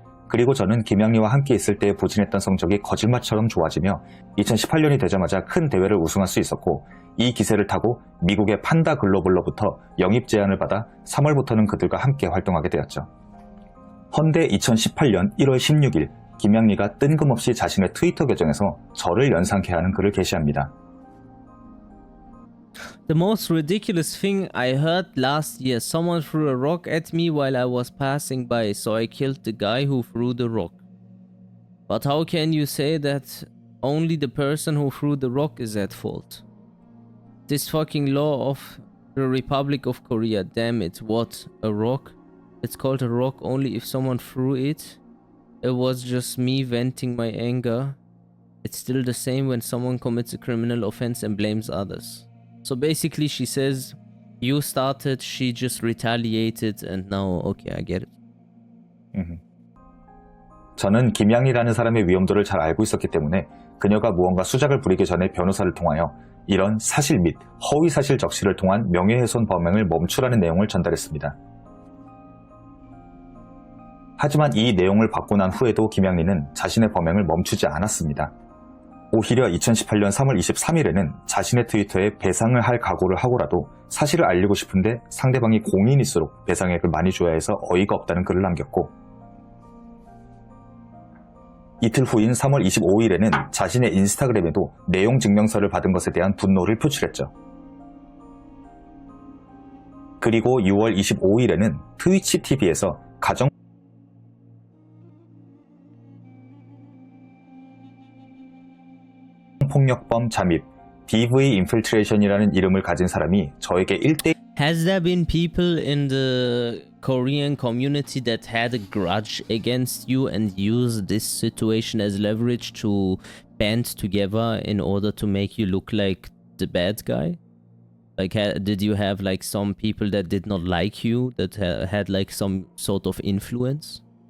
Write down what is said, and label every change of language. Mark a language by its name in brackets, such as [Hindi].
[Korean] 그리고 저는 김양리와 함께 있을 때 부진했던 성적이 거짓말처럼 좋아지며 2018년이 되자마자 큰 대회를 우승할 수 있었고 이 기세를 타고 미국의 판다 글로벌로부터 영입 제안을 받아 3월부터는 그들과 함께 활동하게 되었죠. 헌데 2018년 1월 16일 김양리가 뜬금없이 자신의 트위터 계정에서 저를 연상케 하는 글을 게시합니다. [English] The most ridiculous thing I heard last year, someone threw a rock at me while I was passing by, so I killed the guy who threw the rock. But how can you say that only the person who threw the rock is at fault? This fucking law of the Republic of Korea, damn it, what? A rock? It's called a rock only if someone threw it? It was just me venting my anger. It's still the same when someone commits a criminal offense and blames others. So basically she says, you started, she just retaliated, and now, okay, I get it. [Korean] 저는 김양리라는 사람의 위험도를 잘 알고 있었기 때문에 그녀가 무언가 수작을 부리기 전에 변호사를 통하여 이런 사실 및 허위사실 적시를 통한 명예훼손 범행을 멈추라는 내용을 전달했습니다. 하지만 이 내용을 받고 난 후에도 김양리는 자신의 범행을 멈추지 않았습니다. 오히려 2018년 3월 23일에는 자신의 트위터에 배상을 할 각오를 하고라도 사실을 알리고 싶은데 상대방이 공인일수록 배상액을 많이 줘야 해서 어이가 없다는 글을 남겼고 이틀 후인 3월 25일에는 자신의 인스타그램에도 내용 증명서를 받은 것에 대한 분노를 표출했죠. 그리고 6월 25일에는 트위치 TV에서 가정 폭력범 잠입, DV Infiltration이라는 이름을 가진 사람이 저에게 1대1 [English] Has there been people in the Korean community that had a grudge against you and used this situation as leverage to band together in order to make you look like the bad guy? Like, did you have like some people that did not like you, that had like some sort of influence?